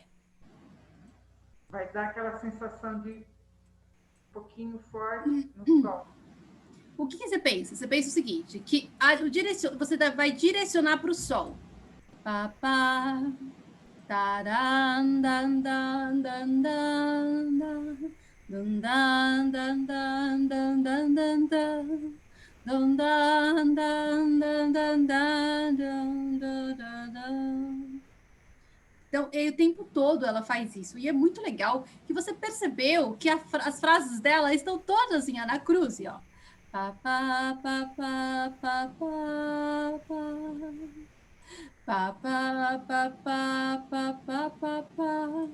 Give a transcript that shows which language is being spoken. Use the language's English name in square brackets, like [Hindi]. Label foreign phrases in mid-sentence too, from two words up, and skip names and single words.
[Portuguese] Vai dar aquela sensação de um pouquinho forte no sol. O que você pensa? Você pensa o seguinte, que você vai direcionar para o sol. Pá, pá, taran, dan, dan, dan, dan, dan, dan, dan, dan, dan, dan, dan, dan. Dun, dan, dan, dan, dan, dan, dan, dan, dan, dan. Então, o tempo todo ela faz isso. E é muito legal que você percebeu que as frases dela estão todas em anacruse, ó. Pá, pá, pá, pá, pá, pá, pá. Pá, pá, pá, pá, pá, pá, pá, pá.